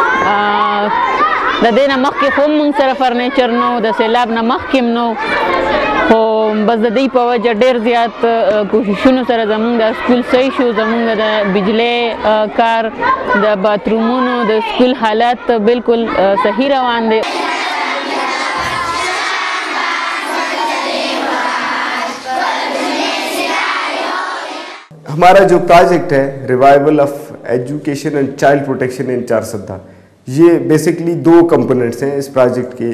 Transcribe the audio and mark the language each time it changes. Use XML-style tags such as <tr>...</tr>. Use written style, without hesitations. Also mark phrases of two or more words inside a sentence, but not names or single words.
<ps>د دې نه مخکې خو مونږ سره فرنیچر نو، د سیلاب نه مخکې هم نو، خو بس د دې په وجه ډېر زیات کوششونو سره زمونږ دا سکول صحیح شو. زمونږ د بجلی کار، د باترومونو، د سکول حالات بالکل صحیح روان دی.</ps> <ur>ہمارا جو پروجیکٹ ہے</ur> <en>revival of education and child protection in Charsadda,</en> <ur>یہ بیسکلی 2 کمپوننٹس ہیں اس پروجیکٹ کے.</ur>